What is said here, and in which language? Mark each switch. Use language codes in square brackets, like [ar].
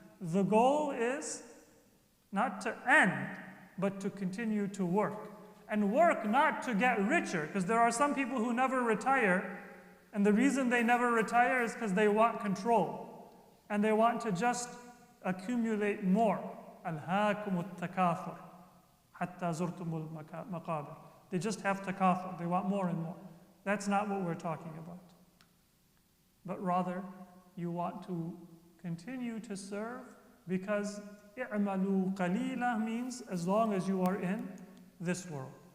[en] The goal is not to end, but to continue to work. And work not to get richer, because there are some people who never retire, and the reason they never retire is because they want control, and they want to just accumulate more. [ar] أَلْهَاكُمُ التَّكَاثُرُ حَتَّى زُرْتُمُ الْمَقَابِرَ. [en] They just have takathur, they want more and more. That's not what we're talking about. But rather, you want to continue to serve because [ar] i'malu qalila [en] means as long as you are in this world.